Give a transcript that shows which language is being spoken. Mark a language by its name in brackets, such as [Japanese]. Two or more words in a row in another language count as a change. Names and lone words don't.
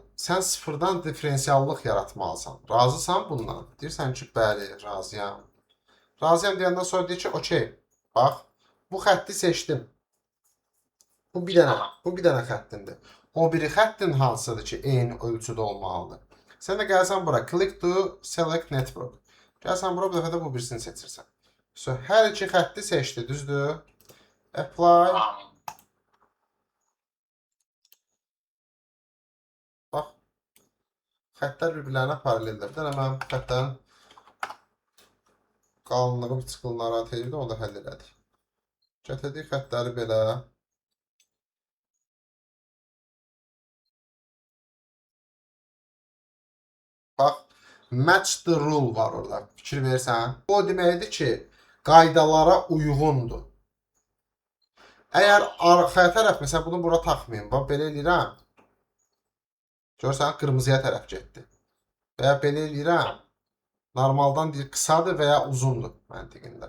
[Azerbaijani] Sən sıfırdan diferensiallıq yaratmalısan. Razısan bundan? Deyirsən ki, bəli, razıyam. Razıyam deyəndən sonra deyir ki, okey. Bax, bu xətti seçdim. Bu bir dənə xəttindir. O biri xəttin hansıdır ki, eyni ölçüdə olmalıdır. Sən də gəlsən bura, [English] click to select network. [Azerbaijani] Gəlsən bura, bu dəfə də bu birisini seçirsən. Hər iki xətti seçdi, düzdür? Apply. Bax, xəttlər bir-birlərinə paraleldir. Bir dənə mən xəttlərin qalınlığı bir çıxıl narahat edirdi, onu da həll elədik. Gətirdik xəttləri belə. Bax, [English] match the rule [Azerbaijani] var orada. Fikir versən. O deməkdir ki, qaydalara uyğundur. Əgər arxa tərəf, məsələn, bunu bura taxmayın. Bax, belə eləyirəm. Görsən, qırmızıya tərəf getdi. Və ya belə eləyirəm. Normaldan deyir, qısadır və ya uzundur məntiqində.